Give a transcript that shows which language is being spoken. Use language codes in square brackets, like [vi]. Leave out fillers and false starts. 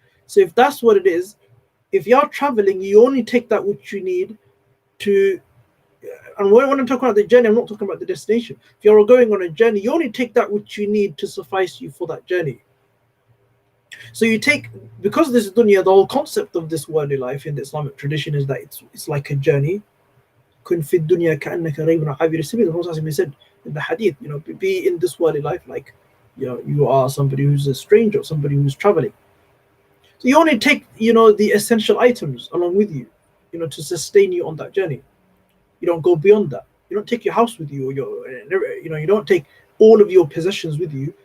[en] So if that's what it is, if you're traveling, you only take that which you need to. And when I'm talking about the journey, I'm not talking about the destination. If you're going on a journey, you only take that which you need to suffice you for that journey. So you take, because this is dunya, the whole concept of this worldly life in the Islamic tradition is that it's like a journey. [ar] كن في الدنيا كأنك ريب عابر السبيل. [en] The Prophet said in the hadith, be in this worldly life like, you are somebody who's a stranger, somebody who's traveling. So you only take, the essential items along with you, to sustain you on that journey. You don't go beyond that. You don't take your house with you, or you don't take all of your possessions with you.